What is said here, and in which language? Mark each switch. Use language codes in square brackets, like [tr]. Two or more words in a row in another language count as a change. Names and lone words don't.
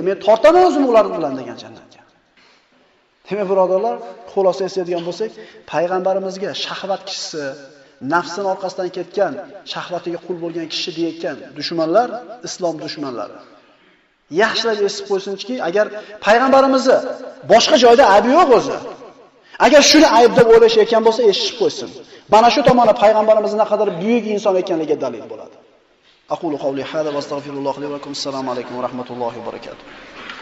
[uz] Men tortaman o'zim ular bilan degan jannatga. Demak, birodarlar, xulosa eslaydigan bo'lsak, payg'ambarimizga shahvat kishisi, nafsini orqasidan ketgan, shahvatiga qul bo'lgan kishi deyotgan dushmanlar islom dushmanlari. Yaxshilab esib qo'ysinki, agar payg'ambarimizni boshqa joyda aybi yo'q o'zi. Agar shuni ayb deb o'ylashayotgan bo'lsa, eshitib qo'ysin. Mana shu tomoni payg'ambarimiz naqadar buyuk inson ekanligiga dalil bo'ladi. [ar] أقول قولي هذا وأستغفر الله لي ولكم. السلام عليكم ورحمة الله وبركاته.